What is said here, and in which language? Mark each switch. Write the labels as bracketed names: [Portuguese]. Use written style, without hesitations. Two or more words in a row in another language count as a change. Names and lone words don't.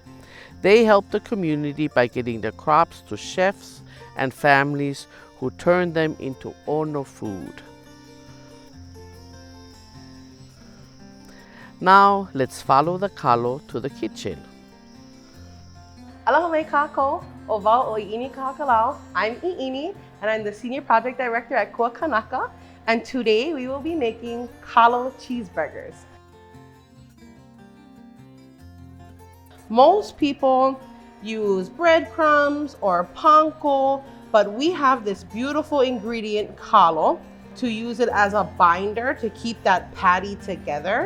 [English] They help the community by getting the crops to chefs and families who turn them into ono food. Now let's follow the kalo to the kitchen. [Hawaiian] Aloha mai kākou, o wau o Iini Kahakalau. [English] I'm Iini, and I'm the Senior Project Director at Kua Kanaka, and today we will be making kalo cheeseburgers. Most people use breadcrumbs or panko, but we have this beautiful ingredient, kalo, to use it as a binder to keep that patty together.